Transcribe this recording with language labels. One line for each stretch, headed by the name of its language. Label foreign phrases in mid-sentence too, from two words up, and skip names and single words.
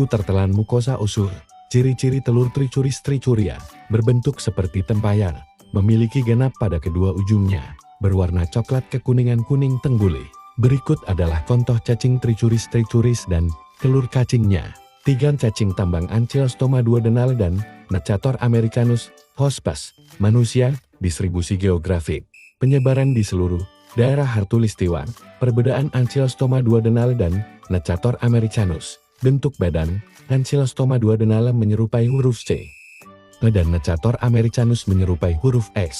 Indonesian: Tertelan mukosa usus. Ciri-ciri telur Trichuris trichuria, berbentuk seperti tempayan, memiliki genap pada kedua ujungnya, berwarna coklat kekuningan kuning tengguli. Berikut adalah contoh cacing Trichuris trichuris dan telur cacingnya. 3. Cacing tambang Ancylostoma duodenale dan Necator americanus, hospes, manusia. Distribusi geografik, penyebaran di seluruh daerah Hartulistiwa. Perbedaan Ancylostoma duodenale dan Necator americanus. Bentuk badan, Ancylostoma duodenale menyerupai huruf C, dan Necator americanus menyerupai huruf X.